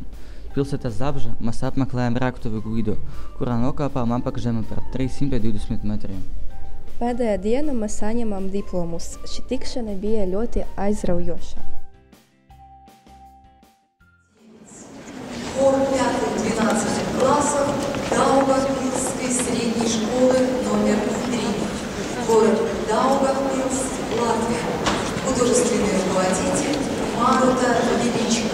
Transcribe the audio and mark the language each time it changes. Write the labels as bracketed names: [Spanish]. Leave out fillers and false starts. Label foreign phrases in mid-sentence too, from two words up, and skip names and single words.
[Latvian] Pilsētas Zabža mēs apmeklējam reaktuvi Guido, kurā nokāpām apakšzemi par 320 metriem. Pēdējā dienā mēs saņemam diplomus. Šī tikšana bija ļoti aizraujoša. [Russian] Хор 5-12 классов Даугавпилской средней школы номер 3. Город Даугавпилск, Латвия. Художественный руководитель Марута Величко.